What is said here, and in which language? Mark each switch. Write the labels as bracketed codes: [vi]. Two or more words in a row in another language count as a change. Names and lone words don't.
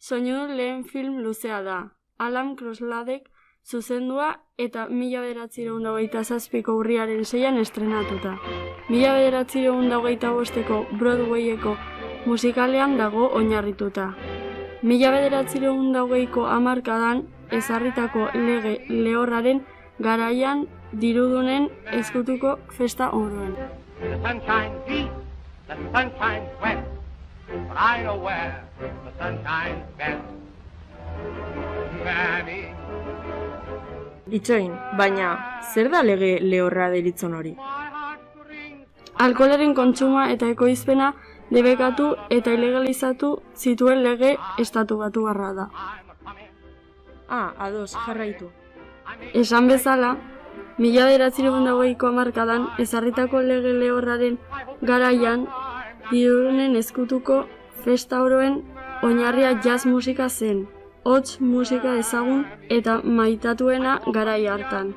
[eu] Soinu lehen film luzea da. Alan Crosladek zuzendua eta 1927ko urriaren 6an estrenatuta. 1925ko Broadwayeko musikalean dago oinarrituta. 1920ko hamarkadan ezarritako lege lehorraren garaian dirudunen ezkutuko festa oroen. [en] The sun shines east, the sun shines west, but I know where the sun shines best. Mammy, [eu] Itxoin, baina zer da lege lehorra deritzon hori? [en] my heart rings. [eu] Alkoholaren kontsuma eta ekoizpena debekatu eta ilegalizatu zituen lege estatu batuarra da. [en] I'm a-coming. [eu] Ados, jarraitu. Esan bezala, 1920ko hamarkadan ezarritako lege lehorraren garaian dirudunen ezkutuko festa oroen oinarria jazz musika zen, hots musika ezagun eta maitatuena garai hartan.